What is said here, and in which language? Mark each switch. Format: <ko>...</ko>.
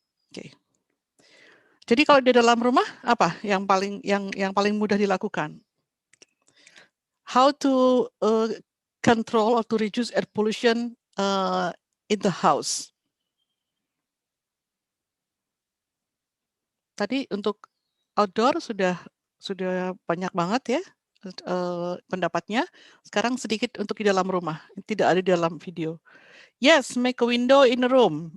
<id>Oke. Jadi kalau di dalam rumah apa yang paling mudah dilakukan?</id> <en>How to control or to reduce air pollution in the house?</en> <id>Tadi untuk outdoor sudah banyak banget, ya, pendapatnya. Sekarang sedikit untuk di dalam rumah, tidak ada di dalam video.</id> <en>Yes, make a window in a room.</en>